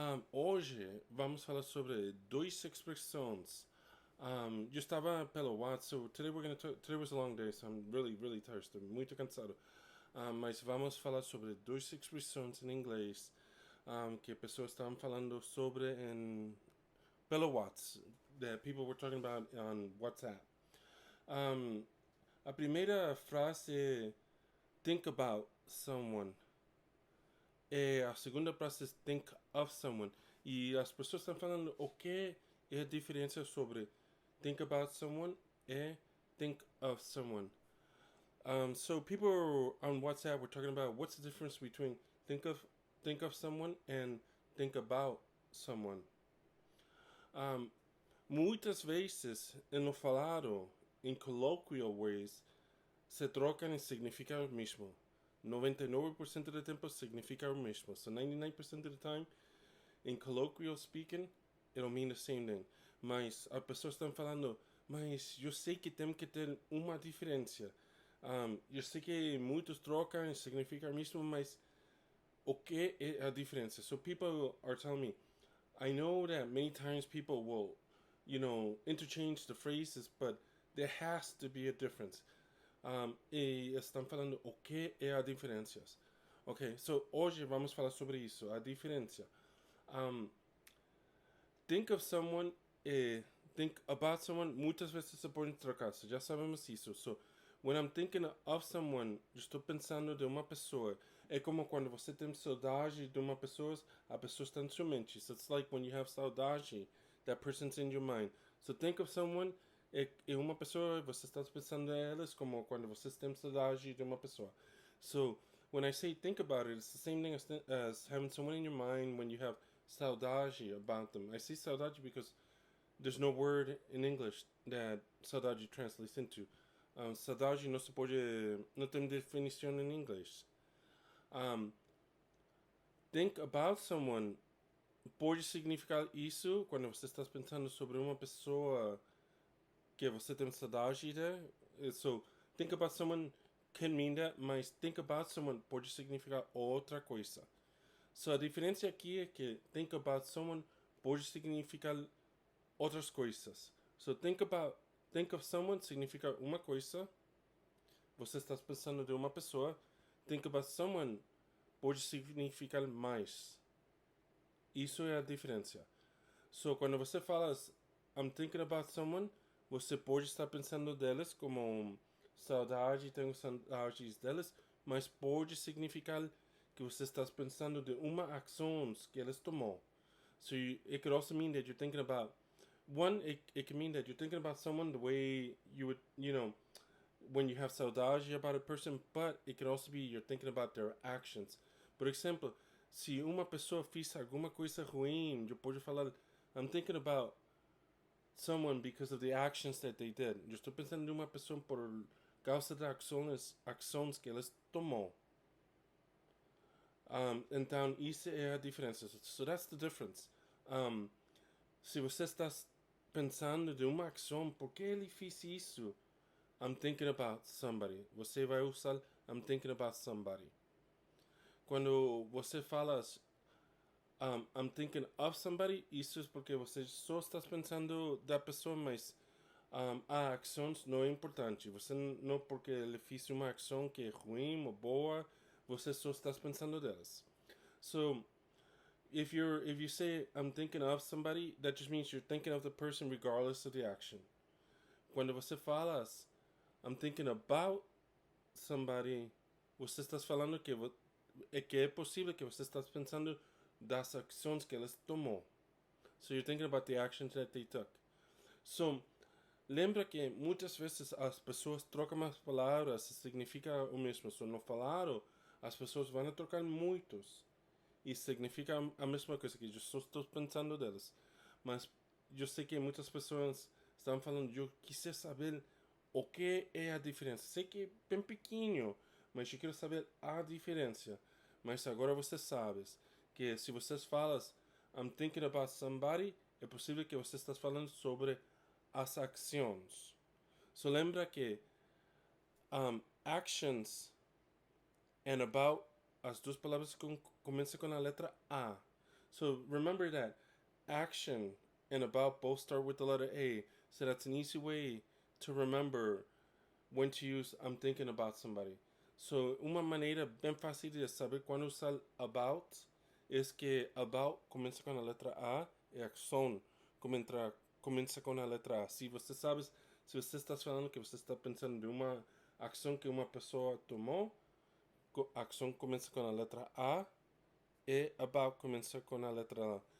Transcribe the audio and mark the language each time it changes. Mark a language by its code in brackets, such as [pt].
[pt] Hoje vamos falar sobre duas expressões. Eu estava pelo WhatsApp, [en] so today was a long day, so I'm really tired. [pt] Estou muito cansado. Mas vamos falar sobre duas expressões em inglês que pessoas estavam falando sobre pelo WhatsApp. [en] That people were talking about on WhatsApp. [pt] A primeira frase é think about someone. E a segunda frase é think of someone. E as pessoas estão falando o que é a diferença sobre think about someone e think of someone. [en] So people on WhatsApp were talking about what's the difference between think of someone and think about someone. [pt] Muitas vezes no falado, em [en] colloquial ways, [pt] se trocam em significa o mesmo. 99% do tempo significa o mesmo. [en] So 99% of the time, in colloquial speaking, it'll mean the same thing. [pt] Mas as pessoas estão falando, mas eu sei que tem que ter uma diferença. Eu sei que muitos trocam e significa o mesmo, mas o que é a diferença? [en] So people are telling me, I know that many times people will, interchange the phrases, but there has to be a difference. [pt] E estão falando o que é a diferença. Ok, so hoje vamos falar sobre isso, a diferença. Think of someone e think about someone muitas vezes se podem trocar, so já sabemos isso. [en] So, when I'm thinking of someone, [pt] eu estou pensando de uma pessoa. É como quando você tem saudade de uma pessoa, a pessoa está na sua mente. [en] So it's like when you have saudade, that person's in your mind. [pt] So think of someone é uma pessoa, você está pensando nelas como quando você tem saudade de uma pessoa. [en] So when I say think about it, it's the same thing as having someone in your mind when you have saudade about them. I say saudade because there's no word in English that saudade translates into. [pt] Saudade não se pode, não tem definição em inglês. Think about someone pode significar isso quando você está pensando sobre uma pessoa que você tem saudade de. [en] So, think about someone can mean that, [pt] mas think about someone pode significar outra coisa. So, a diferença aqui é que think about someone pode significar outras coisas. So, think of someone significa uma coisa. Você está pensando de uma pessoa. Think about someone pode significar mais. Isso é a diferença. So, quando você fala I'm thinking about someone, você pode estar pensando delas como saudade, tenho saudades delas, mas pode significar que você está pensando de uma ação que elas tomou. [en] So it could also mean that you're thinking about it can mean that you're thinking about someone the way you would, when you have saudade about a person, but it could also be you're thinking about their actions. [pt] Por exemplo, se uma pessoa fez alguma coisa ruim, eu posso falar [en] I'm thinking about someone because of the actions that they did. [pt] Eu estou pensando em uma pessoa por causa das ações que elas tomou. Então, isso é a diferença. [en] So that's the difference. [pt] Se você está pensando de uma ação, por que ele fez isso? [en] I'm thinking about somebody. [pt] Você vai usar I'm thinking about somebody. Quando você fala I'm thinking of somebody, isso é porque você só está pensando da pessoa, mas a ação não é importante. Você não porque ele fez uma ação que é ruim ou boa, você só está pensando delas. [en] So, if you say I'm thinking of somebody, that just means you're thinking of the person regardless of the action. [pt] Quando você fala I'm thinking about somebody, você está falando que é possível que você está pensando das ações que elas tomou. [en] So you're thinking about the actions that they took. [pt] So, lembra que muitas vezes as pessoas trocam as palavras, significa o mesmo. So, no falado, as pessoas vão trocar muitos. E significa a mesma coisa, que eu só estou pensando delas. Mas eu sei que muitas pessoas estão falando, eu quis saber o que é a diferença. Sei que é bem pequeno, mas eu quero saber a diferença. Mas agora você sabe que se vocês falam I'm thinking about somebody, é possível que você esteja falando sobre as ações. So lembra que actions and about, as duas palavras começam com a letra A. [en] So remember that action and about both start with the letter A. So that's an easy way to remember when to use I'm thinking about somebody. [pt] So uma maneira bem fácil de saber quando usar about é que about começa com a letra A e ação começa com a letra A. Se você sabe, se você está falando que você está pensando de uma ação que uma pessoa tomou, a ação começa com a letra A e about começa com a letra A.